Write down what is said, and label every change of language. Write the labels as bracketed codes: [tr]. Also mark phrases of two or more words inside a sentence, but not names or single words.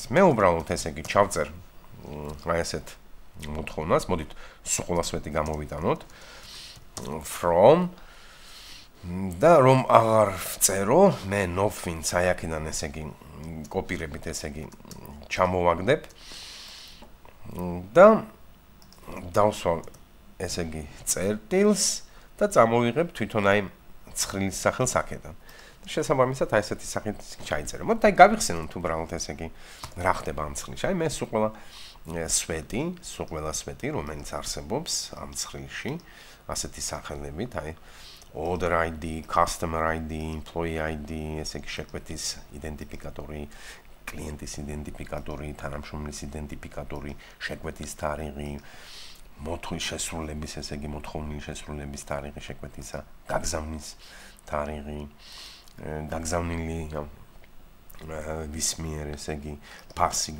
[ka] მე უბრალოდ ესე იგი ჩავწერ აი ესეთ მოთხოვნას, მოდით სულ სვეტი გამოვიტანოთ from და რომ აღარ წერო, მე nofins აი აქედან ესე იგი კოპირებით ესე იგი ჩამოვაგდებ და დავსვავ ესე იგი წერტილს და წამოვიღებ თვითონ აი ცხრილის სახელს აქედან. და შესაბამისად აი ესეთი სახით ჩაიწერე. მოდით აი გავიხსენოთ უბრალოდ ესე იგი რა ხდება ამ ცხრილში. აი მე სულ ყველა სვეტი, რომელიც არსებობს ამ ცხრილში, ასეთი სახელებით, აი [en] order ID, customer ID, employee ID, [ka] ესე იგი შეკვეთის იდენტიფიკატორი, კლიენტის იდენტიფიკატორი, თანამშრომლის იდენტიფიკატორი, შეკვეთის თარიღი, მოთხოვნის შესრულების, ესე იგი მოთხოვნილი შესრულების თარიღი შეკვეთისა, გაგზავნის თარიღი, გაგზავნილი ვის მიერ, ესე იგი ფასი